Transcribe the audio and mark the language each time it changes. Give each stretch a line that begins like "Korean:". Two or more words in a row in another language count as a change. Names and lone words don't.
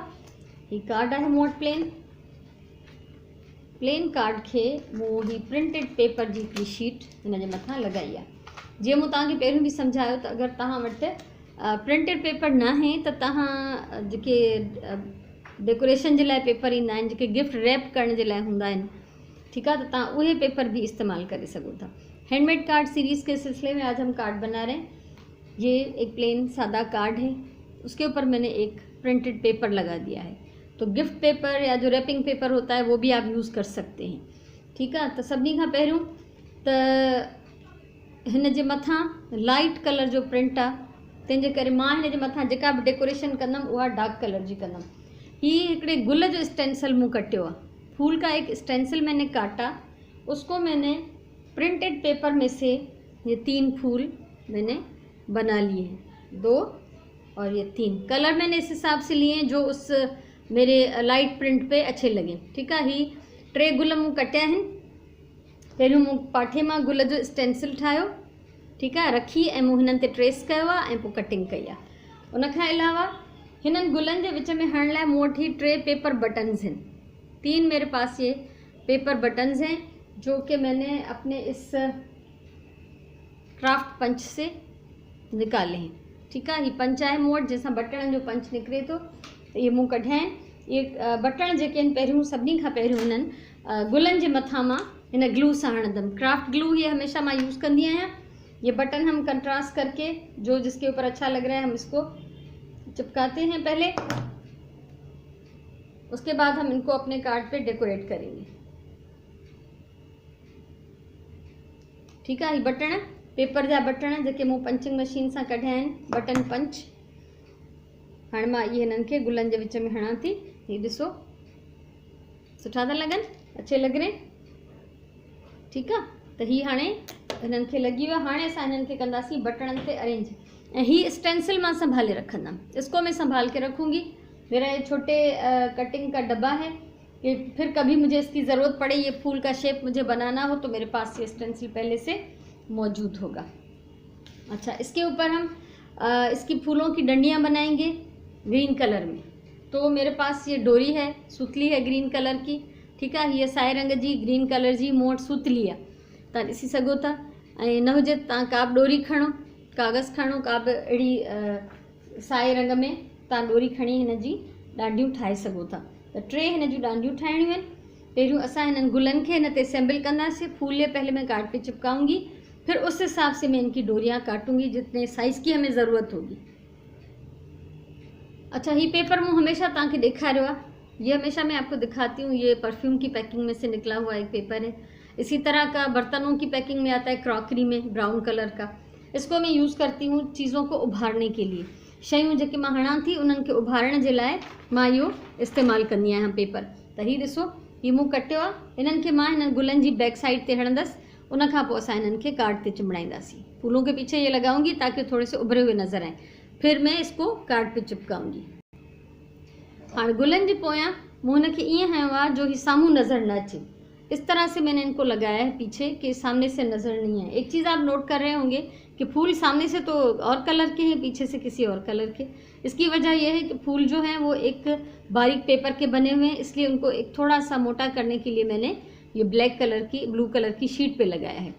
Sindhi: ही कार्ड आहे मूं वटि
English: plain card
Sindhi: खे मूं ही
English: printed paper
Sindhi: जी हिकिड़ी शीट हिन जे मथां लॻाई आहे। जीअं मूं तव्हांखे पहिरियों बि सम्झायो त अगरि तव्हां वटि
English: printed paper
Sindhi: न आहे त तव्हां जेके डेकोरेशन जे लाइ पेपर ईंदा आहिनि, जेके
English: gift wrap
Sindhi: करण जे लाइ हूंदा आहिनि,
Urdu: ٹھیک ہے,
Sindhi: तो तव्हां उहे पेपर भी इस्तेमाल कर सको था।
English: handmade card series
Urdu: کے سلسلے میں آج ہم کارڈ بنا رہے ہیں. یہ ایک پلین سادہ کارڈ ہے، اس کے اوپر میں نے ایک
English: printed paper
Urdu: لگا دیا ہے. तो
English: gift paper
Urdu: یا جو
English: wrapping paper
Urdu: ہوتا ہے وہ بھی آپ یوز کر سکتے ہیں، ٹھیک ہے.
Sindhi: तो सभी का पहिरियों तो हिन जे मथां
English: light color
Sindhi: जो प्रिंट आ, तंहिंजे करे मां हिन जे मथां जेका भी डेकोरेशन कंदमि उहा
English: dark color
Sindhi: जी कंदमि। ही हिकिड़े गुल जो स्टेंसिल मूं कटियो आहे,
Urdu: پھول کا ایک اسٹینسل میں نے کاٹا، اس کو میں نے
English: printed paper
Urdu: میں سے یہ 3 پھول میں نے بنا لیے ہیں، 2 اور یہ 3 کلر میں نے اس حساب سے لیے جو اس میرے
English: light print
Urdu: پہ اچھے لگے، ٹھیک ہے.
Sindhi: ही 3 गुल मूं कटिया आहिनि। पहिरियों मूं पाठे मां गुल जो स्टेंसिल ठाहियो,
Urdu: ٹھیک ہے,
Sindhi: रखी ऐं मूं हिननि ते ट्रेस कयो आहे ऐं पोइ कटिंग कई आहे। उन खां अलावा हिननि गुलनि जे विच में हणण लाइ मूं वटि 3
English: paper buttons
Sindhi: हैं।
Urdu: 3 میرے پاس یہ
English: paper buttons
Urdu: ہیں جو کہ میں نے اپنے اس
English: craft punch
Urdu: سے نکالے ہیں، ٹھیک ہے. یہ پنچ ہے
Sindhi: मूं वटि जैसा बटन जो पंच निकरे तो ये मूं कढिया आहिनि। ये बटन जेके आहिनि पहिरियों सभिनी खां पहिरियों हिननि गुलनि जे मथां मां हिन ग्लू सां हणंदमि।
English: craft glue
Urdu: یہ ہمیشہ میں
Sindhi: यूज़ कंदी आहियां।
Urdu: یہ بٹن ہم کنٹراسٹ کر کے جو جس کے اوپر اچھا لگ رہا ہے ہم اس کو چپکاتے ہیں پہلے، اس کے بعد ہم ان کو اپنے کارڈ پہ ڈیکوریٹ کریں گے، ٹھیک ہے.
Sindhi: ये बटन पेपर जा बटन जेके मूं
English: punching machine
Sindhi: से कढिया आहिनि,
English: button punch.
Sindhi: हाणे मां ये हिननि खे गुलनि जे विच में हणां थी। ये ॾिसो सुठा था लॻनि,
Urdu: اچھے لگ رہے، ٹھیک ہے.
Sindhi: तो ही हाणे हिननि खे लॻी वियो। हाणे असां हिननि खे कंदासीं बटणनि ते अरेंज। ऐं ही स्टेंसिल मां संभाले रखंदमि,
Urdu: اس کو میں سنبھال کے رکھوں گی. میرا یہ چھوٹے کٹنگ کا ڈبہ ہے کہ پھر کبھی مجھے اس کی ضرورت پڑے، یہ پھول کا شیپ مجھے بنانا ہو تو میرے پاس یہ اسٹینسل پہلے سے موجود ہوگا. اچھا، اس کے اوپر ہم اس کی پھولوں کی ڈنڈیاں بنائیں گے
English: green color
Urdu: में। تو میرے پاس یہ ڈوری ہے، سُتلی ہے
English: green color
Urdu: کی، ٹھیک ہے.
Sindhi: ये साए रंग जी
English: green color
Sindhi: जी मूं वटि सुतली आहे, तव्हां ॾिसी सघो था। ऐं न हुजे तव्हां का बि डोरी खणो, कागज़ खणो, का बि अहिड़ी साए रंग में तव्हां डोरी खणी हिन जी डांडियूं ठाहे सघो था। त 3 हिन जूं डांडियूं ठाहिणियूं आहिनि। पहिरियों असां हिननि गुलनि खे हिन ते असेंबल कंदासीं।
Urdu: پھول یہ پہلے میں کارڈ پہ چپکاؤں گی، پھر اس حساب سے میں ان کی ڈوریاں کاٹوں گی جتنے سائز کی ہمیں ضرورت ہوگی.
Sindhi: अच्छा,
Urdu: یہ پیپر میں ہمیشہ
Sindhi: तव्हांखे ॾेखारियो आहे,
Urdu: یہ ہمیشہ میں آپ کو دکھاتی ہوں. یہ پرفیوم کی پیکنگ میں سے نکلا ہوا ایک پیپر ہے۔ اسی طرح کا برتنوں کی پیکنگ میں آتا ہے، کراکری میں
English: brown color
Urdu: का। اس کو میں یوز کرتی ہوں چیزوں کو ابھارنے کے لیے.
Sindhi: शयूं जेके मां हणां थी उन्हनि खे उभारण जे लाइ मां इहो इस्तेमालु कंदी आहियां पेपर। त हीउ ॾिसो, हीउ मूं कटियो आहे। हिननि खे मां हिननि गुलनि जी
English: back side
Sindhi: ते हणंदसि, उन खां पोइ असां हिननि खे कार्ड ते चिमड़ाईंदासीं।
Urdu: پھولوں کے پیچھے یہ لگاؤں گی تاکہ تھوڑے سے ابھرے ہوئے نظر آئے، پھر میں اس کو کارڈ پہ چپکاؤں گی. हाँ,
Sindhi: गुलन जी पोयां मूं हिनखे ईअं हयो आहे जो ही सामूं नज़र न अचे।
Urdu: اس طرح سے میں نے ان کو لگایا ہے پیچھے کہ سامنے سے نظر نہیں ہے. ایک چیز آپ نوٹ کر رہے ہوں گے کہ پھول سامنے سے تو اور کلر کے ہیں، پیچھے سے کسی اور کلر کے. اس کی وجہ یہ ہے کہ پھول جو ہیں وہ ایک باریک پیپر کے بنے ہوئے ہیں، اس لیے ان کو ایک تھوڑا سا موٹا کرنے کے لیے میں نے یہ
English: black color
Urdu: की,
English: blue color
Urdu: کی شیٹ پہ لگایا ہے.